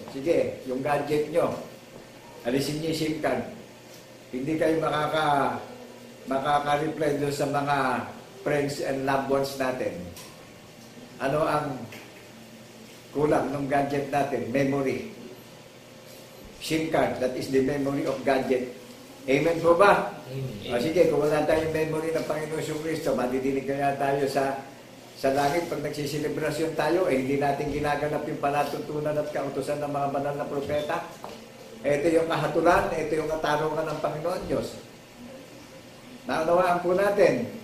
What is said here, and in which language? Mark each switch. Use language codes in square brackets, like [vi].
[tl] Sige, yung gadget nyo, alisin niyo yung SIM card. Hindi kayo makaka-reply doon sa mga [en] friends and loved ones [tl] natin. Ano ang kulang ng gadget natin? [en] Memory. SIM card, that is the memory of gadget. [tl] Amen po ba? Amen. O sige, kung wala tayong memory ng Panginoon Jesucristo, madidinig kaya tayo sa langit pag nagsiselebrasyon tayo, hindi natin ginaganap yung palatuntunan at kautusan ng mga banal na propeta. Ito yung kahatulan, ito yung katarungan ng Panginoon Diyos. Naunawaan po natin.